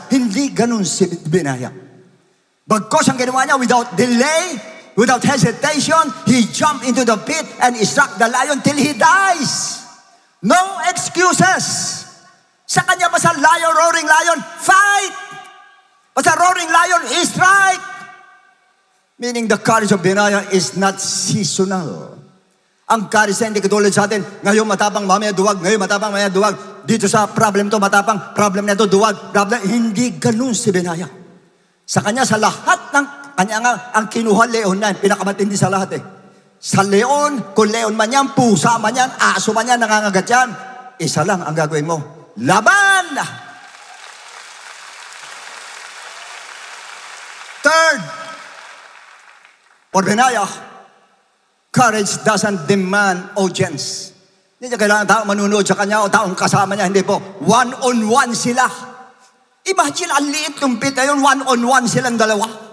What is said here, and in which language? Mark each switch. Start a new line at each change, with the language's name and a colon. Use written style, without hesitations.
Filipino: Hindi ganun si Benaya. Bagkos ang ginawa niya,
English: without delay, without hesitation, he jumped into the pit and he struck the lion till he dies. No excuses.
Filipino: Sa kanya basta lion, roaring lion, fight! Basta roaring lion, strike!
English: Meaning the courage of Benaya is not seasonal.
Filipino: Ang courage na hindi katulad sa atin, ngayon matapang, mamaya duwag, ngayon matapang, mamaya duwag. Dito sa problem to matapang, problem na to duwag, problem. Hindi ganun si Benaya. Sa kanya, sa lahat ng, kanya nga, ang kinuha leon na, pinakamatindi sa lahat eh. Sa leon, kung leon man yan, pusa man yan, aso man yan, nangangagat yan, isa lang ang gagawin mo. Laban!
English: Third, for Benaya, courage doesn't demand audience.
Filipino: Hindi niya kailangan tao manunood sa kanya o taong kasama niya. Hindi po. One-on-one sila. Imagine, ang liit ng pit na yun, one-on-one silang dalawa.